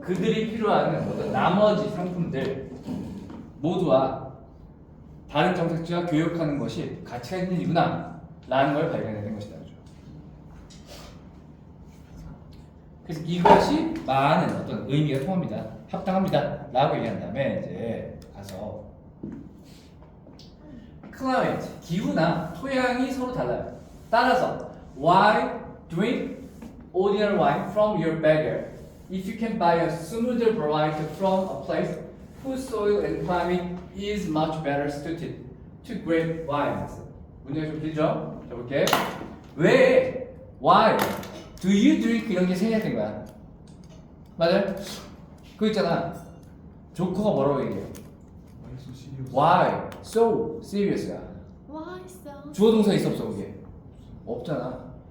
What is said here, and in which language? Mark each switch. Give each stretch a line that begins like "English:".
Korean: 그들이 필요한 어떤 나머지 상품들 모두와 다른 정착지와 교역하는 것이 가치가 있는 일이구나 라는 걸 발견해낸 것이다. 그래서 이것이 많은 어떤 의미가 통합니다. 합당합니다. 라고 얘기한 다음에 이제 가서 climate, 기후나 토양이 서로 달라요. 따라서
English: why drink ordinary wine from your backyard if you can buy a smoother variety from a place whose soil and climate is much better suited to grape wines.
Korean: 문제가 좀 길죠? 자 볼게. 왜?
English: Why? Do you drink
Korean: 이런 게 생략된 거야. 맞아요? 그거 있잖아. 조커가 뭐라고 얘기해요?
English: Why so serious야. Why so?
Korean: 주어 동사 있어 없어 그게? 없잖아.